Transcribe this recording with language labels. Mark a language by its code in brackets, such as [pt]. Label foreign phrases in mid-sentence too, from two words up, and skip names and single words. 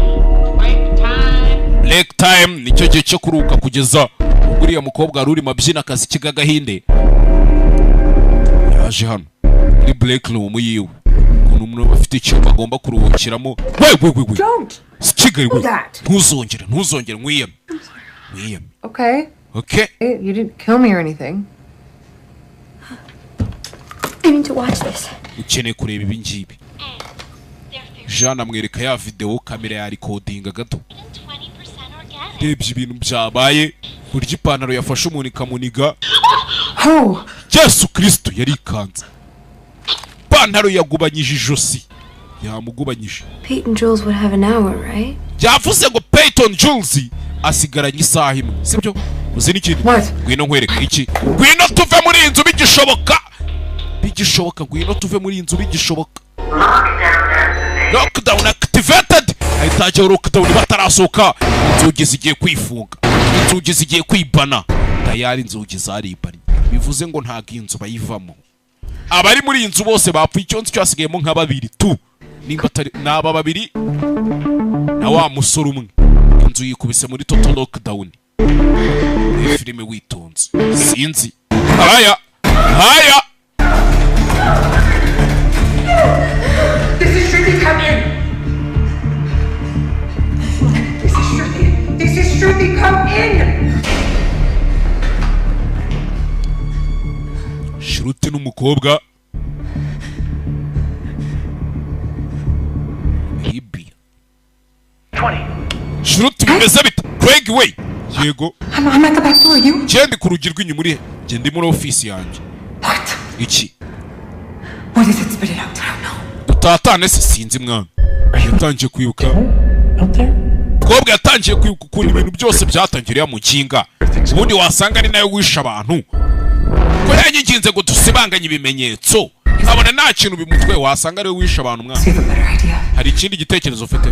[en] break time [rw] nicyo gihe cyo kuruka kugeza uriya mukobwa aruri mabyina akazi kigagahinde yaje hano muri [en] break room [rw] yiwe umuntu bafite icyumba agomba kuruhukiramo we Kigali we ntuzongere mwiyeme [en] Okay. Okay. You didn't kill me or anything. I need to watch this. [rw] Ukeneye kureba ibi ngibi. Jean amwereka ya video kamera ya recording gato. Rebye ibintu byabaye burya ipantaro yafashe umuntu ikamuniga. Yesu Kristo yari ikanze. Ipantaro yagubanyije ijosi. Yamugubanyije. [en] Peyton Jules would have an hour, right? [rw] Yavuze ngo Peyton Jules asigaranye isaha imwe. Sibyo? Uzi n'ikindi? Ngwino nkwereka iki? Ngwino tuve muri inzu bigishoboka. Ngwino tuve muri inzu bigishoboka. [en] Lockdown activated. [rw] Ahitaje lockdown batarasoka. Inzugi zigiye kwifunga. Inzugi zigiye kwibana. Tayari inzugi zaribanye. Bivuze ngo nta ginzu bayivamo. Abari muri inzu bose bapfuye icyonzi cyasigayemo nka babiri tu. Nimba atari naba babiri na wa musoro umwe. Inzu yikubise muri [en] total lockdown. [rw] Filime witonze. Sinzi. Haya. [en] This is Shruti, come in. This is Shruti, come in. [rw] Shruti n'umukobwa. Ibi. 20. Shruti bimeze bite? Craig we. Yego. [en] I'm at the back door, you? [rw] Gende ku rugi rw'inyuma uri he? Gende muri office yanjye. [en] What? [rw] Iki? [en] What is it? Spit it out. I don't know. [rw] Utatane sinzi mwana. Yatangiye kwibuka. Kobwa yatangiye kwibuka ukuntu ibintu byose byatangiriye mu kinga. Ubundi wasanga ari nayo wisha abantu. Ko yanyiginze ngo dusibanganye ibimenyetso. Abona nta kintu bimutwe wasanga ari wisha abantu mwana. Hari ikindi gitekerezo ufite?